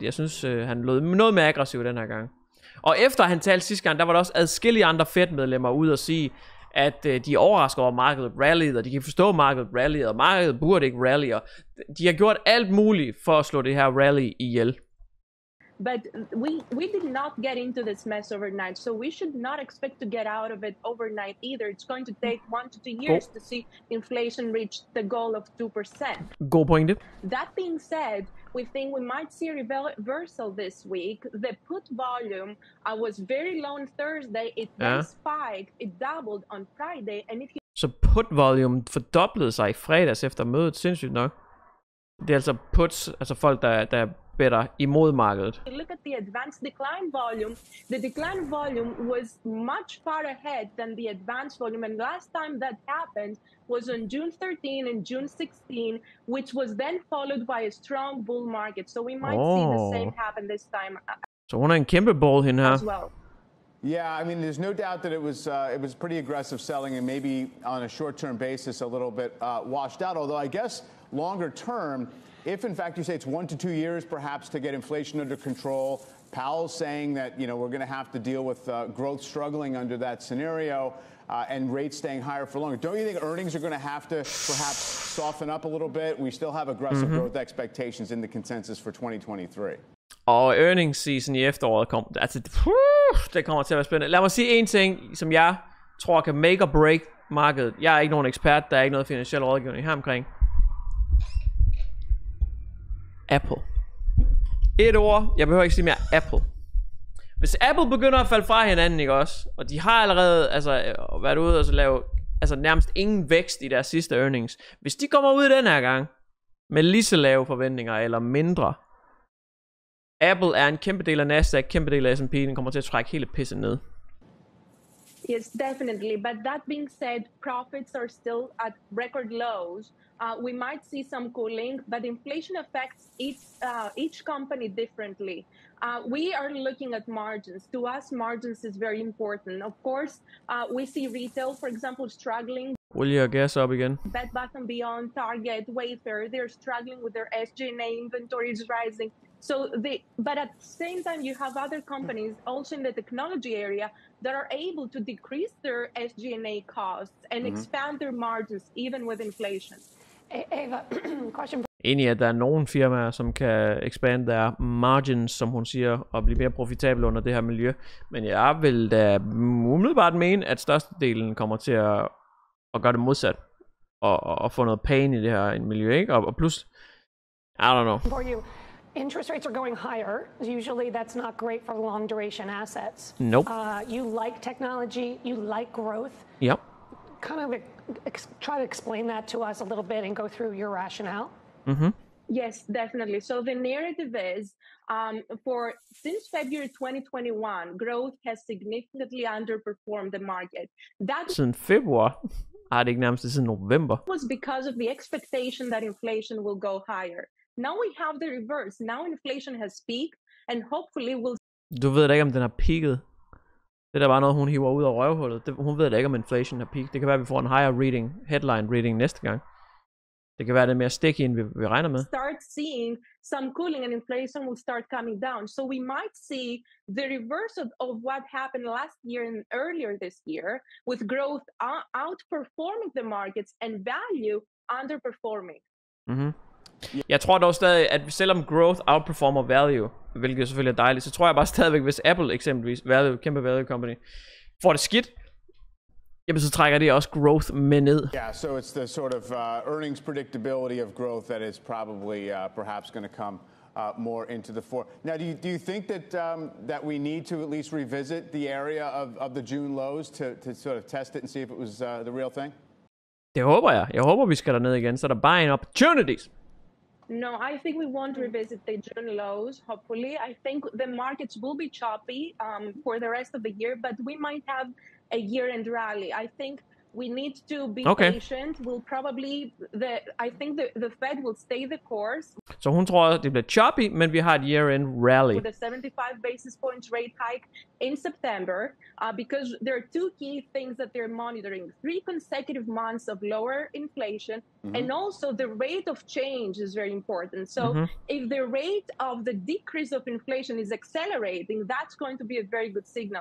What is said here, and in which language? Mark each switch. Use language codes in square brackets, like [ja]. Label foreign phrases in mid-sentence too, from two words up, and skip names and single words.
[da] Jeg synes, han lød noget mere aggressiv den her gang. Og efter han talte sidste gang, der var der også adskillige andre Fed-medlemmer ud og sige, at de er overrasket over markedet rallyet, og de kan forstå markedet rallyet, og markedet burde ikke rally, og de har gjort alt muligt for at slå det her rally ihjel. [en] But we did not get into this mess overnight, so we should not expect to get out of it overnight either. It's going to take 1 to 2 years to see inflation reach the goal of 2%. [da] God pointe. [en] That being said, we think we might see a reversal this week. The put volume was very low on Thursday. It then spiked. It doubled on Friday. And if you [da] så [en] put volume [da] fordoblede sig i fredags efter mødet, sindssygt nok. Det er altså puts, altså folk, der better imod markedet. [en] Look at the advanced decline volume. The decline volume was much far ahead than the advanced volume, and last time that happened was on June 13 and June 16, which was then followed by a strong bull market. So we might see the same happen this time. [da] Så hun er en kæmpe bull hende her. [en] As well. Yeah, I mean, there's no doubt that it was pretty aggressive selling, and maybe on a short-term basis, a little bit washed out. Although I guess longer term, if in fact you say it's 1 to 2 years perhaps to get inflation under control, Powell's saying that we're going to have to deal with growth struggling under that scenario and rates staying higher for longer. Don't you think earnings are going to have to perhaps soften up a little bit? We still have aggressive growth expectations in the consensus for 2023. [da] Og [en] earnings season [da] i efteråret det kommer til at være spændende. Lad mig sige en ting, som jeg tror kan [en] make or break [da] markedet. Jeg er ikke nogen ekspert, der er ikke noget finansiel rådgivning her omkring. Apple. Et ord, jeg behøver ikke sige mere Apple. Hvis Apple begynder at falde fra hinanden, ikke også? Og de har allerede været ude og så lave nærmest ingen vækst i deres sidste earnings. Hvis de kommer ud den her gang med lige så lave forventninger eller mindre, Apple er en kæmpe del af Nasdaq, kæmpe del af S&P, den kommer til at trække hele pisset ned. [en] Yes, definitely. But that being said, profits are still at record lows. We might see some cooling, but inflation affects each company differently. We are looking at margins. To us, margins is very important. Of course, we see retail, for example, struggling. [da] Olie og gas op igen. [en] Bed Bath & Beyond, Target, Wayfair, they're struggling with their SG&A, inventory is rising. But at the same time, you have other companies also in the technology area that are able to decrease their SG&A costs and expand their margins even with inflation. Ava, question. [da] Enig i, at der er nogle firmaer, som kan [en] expand their margins, [da] som hun siger, og blive mere profitable under det her miljø. Men jeg vil da umiddelbart mene, at størstedelen kommer til at gøre det modsat. at få noget pain i det her miljø, ikke? Og plus, [en] I don't know. For you, interest rates are going higher. Usually that's not great for long duration assets. Nope. You like technology, you like growth. Yep. Kind of try to explain that to us a little bit and go through your rationale. Mm-hmm. Yes, definitely. So the narrative is, since February 2021, growth has significantly underperformed the market. That [da] Siden februar. Ej, det er ikke nærmest siden november. [en] was because of the expectation that inflation will go higher. Now we have the reverse. Now inflation has peaked, and hopefully will. [da] Du ved da ikke, om den har peaked. Det er da bare noget, hun hiver ud af røvhullet. Hun ved da ikke, om inflation har peaked. Det kan være, at vi får en [en] higher headline reading [da] næste gang. Det kan være, det er mere sticky, end vi regner med. [en] Start seeing some cooling and inflation will start coming down. So we might see the reverse of what happened last year and earlier this year, with growth outperforming the markets and value underperforming. Mm-hmm. [da] Jeg tror dog stadig, at selvom growth outperformer value, hvilket selvfølgelig er dejligt, så tror jeg bare stadigvæk, hvis Apple eksempelvis, kæmpe [en] value company, [da] får det skidt, jamen så trækker det også growth med ned. [en] Yeah, so it's the sort of earnings predictability of growth that is probably perhaps going to come more into the fore. Now, do you think that we need to at least revisit the area of the June lows to sort of test it and see if it was the real thing? [da] Det håber jeg. Jeg håber, vi skal derned igen, så der er [en] buying opportunities. No, I think we won't revisit the June lows, hopefully. I think the markets will be choppy for the rest of the year, but we might have a year-end rally. I think we need to be patient. We'll probably, I think the Fed will stay the course. [da] Så hun tror, det bliver choppy, men vi har et [en] year-end rally. With a 75 basis points rate hike in September, because there are two key things that they're monitoring: 3 consecutive months of lower inflation, and also the rate of change is very important. So if the rate of the decrease of inflation is accelerating, that's going to be a very good signal.